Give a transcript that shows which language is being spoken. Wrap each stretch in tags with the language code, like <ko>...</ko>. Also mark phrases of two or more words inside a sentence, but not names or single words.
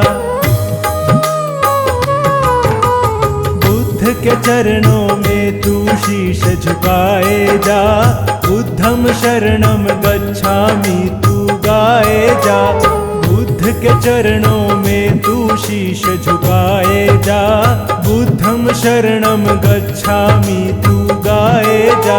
<hi>बुद्ध के चरणों में तू शीश झुकाए जा,</hi> <pi>बुद्धम शरणम गच्छामि</pi> <hi>तू गाए जा। बुद्ध के चरणों में तू शीश झुकाए जा,</hi> <pi>बुद्धम शरणम गच्छामि</pi> <hi>तू गाए जा।</hi>